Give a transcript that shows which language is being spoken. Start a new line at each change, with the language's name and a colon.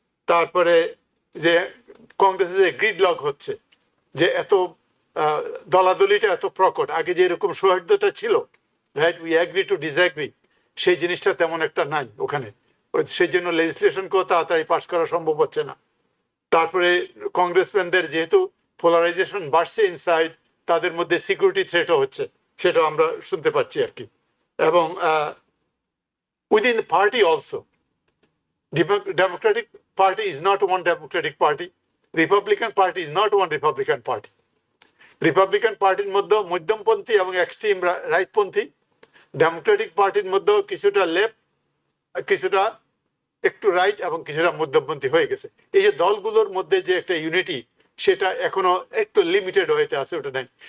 Bangla: তারপরে যে কংগ্রেসে যে গ্রিডলক হচ্ছে, যে এত দলাদলিটা এত প্রকট, আগে যে এরকম সৌহার্দ্যতা ছিল, right,
English: we agree to disagree,
Bangla: সেই জিনিসটা তেমন একটা নাই ওখানে। সেই জন্য লেজিসলেশনকেও তাড়াতাড়ি পাস করা সম্ভব হচ্ছে না। তারপরে কংগ্রেসম্যানদের যেহেতু পোলারাইজেশন বাড়ছে ইনসাইড, তাদের মধ্যে সিকিউরিটি থ্রেটও হচ্ছে, সেটা আমরা শুনতে পাচ্ছি আর কি।
English: এবং within the party also, Democratic Party is not one Democratic Party. Republican Party is not one Republican Party.
Bangla: Republican পার্টির মধ্যে মধ্যমপন্থী এবং এক্সট্রিম রাইটপন্থী, ডেমোক্রেটিক পার্টির মধ্যে কিছুটা লেফট, কিছুটা একটু রাইট এবং কিছুটা মধ্যমপন্থী হয়ে গেছে। এই যে দলগুলোর মধ্যে যে একটা ইউনিটি, সেটা এখনো একটু লিমিটেড হয়েতে আছে, ওটা নাই।